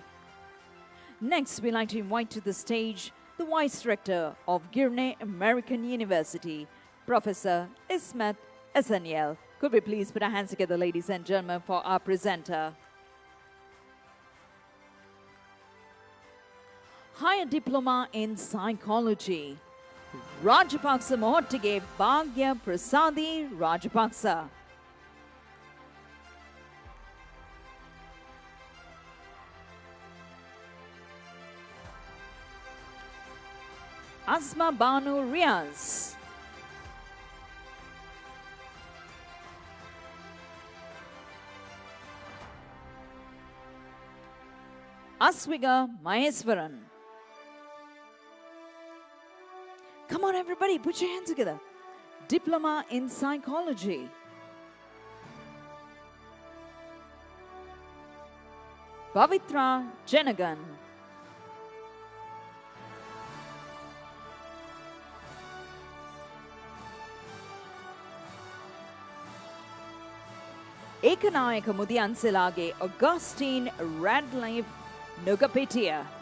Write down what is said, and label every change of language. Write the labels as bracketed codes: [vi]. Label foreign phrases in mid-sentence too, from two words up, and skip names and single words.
[en] Next, we'd like to invite to the stage the Vice Rector of Girne American University, Professor Ismet Essaniel. Could we please put our hands together, ladies and gentlemen, for our presenter. Higher Diploma in Psychology, Rajapaksha Mohottige Bhagya Prasadi Rajapaksha. Asma Banu Riaz. Aswiga Maheswaran. Come on, everybody, put your hands together. Diploma in Psychology. Pavitra Jenagan. Ekanayaka Mudianselage Augustine Radlife Nugapetia.